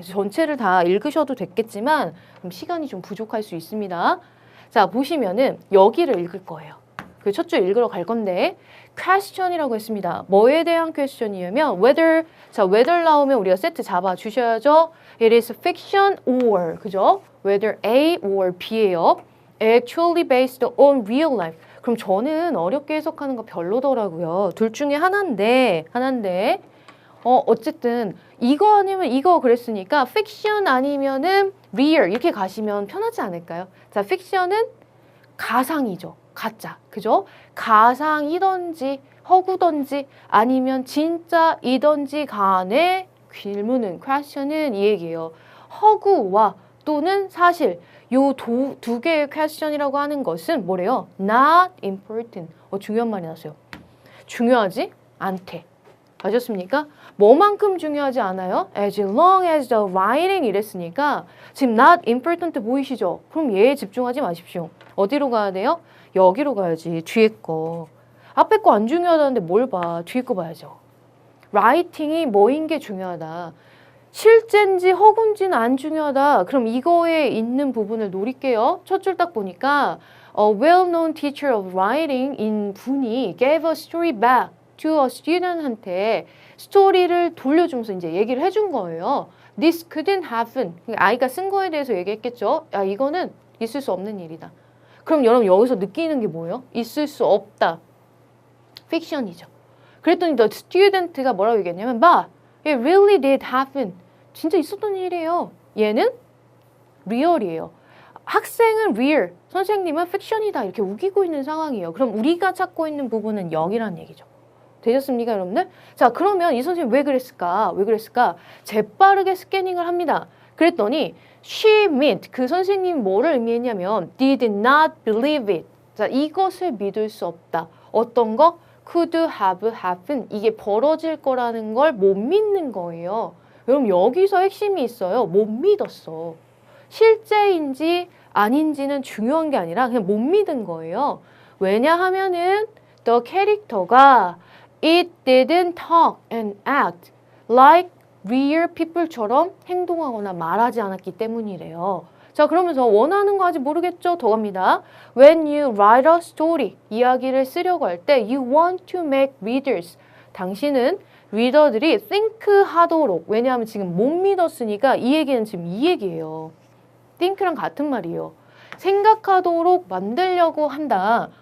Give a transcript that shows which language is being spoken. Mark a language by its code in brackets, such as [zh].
[ko] 전체를 다 읽으셔도 됐겠지만 시간이 좀 부족할 수 있습니다. 자, 보시면은 여기를 읽을 거예요. 그 첫 줄 읽으러 갈 건데 question이라고 했습니다. 뭐에 대한 question이냐면 whether, 자, whether 나오면 우리가 세트 잡아 주셔야죠. [en] It is fiction or, [ko] 그죠? [en] Whether A or B예요. Actually based on real life. [ko] 그럼 저는 어렵게 해석하는 거 별로더라고요. 둘 중에 하나인데 어쨌든 이거 아니면 이거 그랬으니까 fiction 아니면은 real 이렇게 가시면 편하지 않을까요? 자, fiction은 가상이죠. 가짜. 그죠? 가상이던지 허구던지 아니면 진짜이던지 간의 질문은 question은 이 얘기예요. 허구와 또는 사실 요 두 개의 question이라고 하는 것은 뭐래요? [en] Not important. [ko] 중요한 말이 나왔어요. 중요하지 않대. 아셨습니까? 뭐만큼 중요하지 않아요? [en] As long as the writing [ko] 이랬으니까 지금 [en] not important [ko] 보이시죠? 그럼 얘에 집중하지 마십시오. 어디로 가야 돼요? 여기로 가야지. 뒤에 거. 앞에 거 안 중요하다는데 뭘 봐. 뒤에 거 봐야죠. writing이 뭐인 게 중요하다. 실제인지 허구인지는 안 중요하다. 그럼 이거에 있는 부분을 노릴게요. 첫 줄 딱 보니까 A well-known teacher of writing 인 분이 gave a story back to a student한테 스토리를 돌려주면서 이제 얘기를 해준 거예요. [en] This couldn't happen. [ko] 아이가 쓴 거에 대해서 얘기했겠죠. 야, 이거는 있을 수 없는 일이다. 그럼 여러분 여기서 느끼는 게 뭐예요? 있을 수 없다. 픽션이죠. 그랬더니 [en] the student가 [ko] 뭐라고 얘기했냐면 봐, [en] it really did happen. [ko] 진짜 있었던 일이에요. 얘는 리얼이에요. 학생은 real, 선생님은 픽션이다. 이렇게 우기고 있는 상황이에요. 그럼 우리가 찾고 있는 부분은 여기란 얘기죠. 되셨습니까, 여러분들? 자, 그러면 이 선생님 왜 그랬을까? 왜 그랬을까? 재빠르게 스캐닝을 합니다. [en] 그랬더니 she meant, [ko] 그 선생님이 뭐를 의미했냐면 [en] did not believe it. [ko] 자, 이것을 믿을 수 없다. 어떤 거? [en] could have happened. [ko] 이게 벌어질 거라는 걸 못 믿는 거예요. 여러분 여기서 핵심이 있어요. 못 믿었어. 실제인지 아닌지는 중요한 게 아니라 그냥 못 믿은 거예요. 왜냐하면은 [en] the 캐릭터가 it didn't talk and act like real people처럼 [ko] 행동하거나 말하지 않았기 때문이래요. 자, 그러면서 원하는 거 아직 모르겠죠? 더 갑니다. [en] When you write a story, [ko] 이야기를 쓰려고 할 때 [en] you want to make readers, [ko] 당신은 리더들이 think 하도록, 왜냐하면 지금 못 믿었으니까 이 얘기는 지금 이 얘기예요. think랑 같은 말이에요. 생각하도록 만들려고 한다.